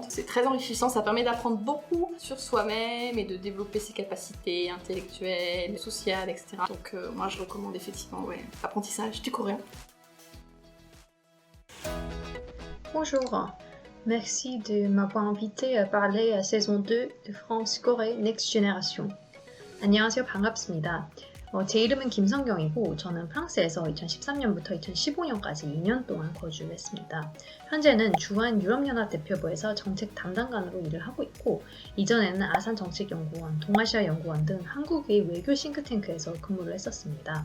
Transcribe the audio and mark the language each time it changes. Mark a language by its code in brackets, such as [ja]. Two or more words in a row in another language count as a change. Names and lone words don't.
[fr] C'est très enrichissant, ça permet d'apprendre beaucoup sur soi-même et de développer ses capacités intellectuelles, sociales, etc. Donc moi je recommande effectivement l'apprentissage du coréen. Bonjour, merci de m'avoir invité à parler à saison 2 de France-Corée Next Generation. [ko] 안녕하세요, 반갑습니다. 제 이름은 김성경이고 저는 프랑스에서 2013년부터 2015년까지 2년 동안 거주를 했습니다. 현재는 주한 유럽연합 대표부에서 정책 담당관으로 일을 하고 있고 이전에는 아산정책연구원, 동아시아연구원 등 한국의 외교 싱크탱크에서 근무를 했었습니다.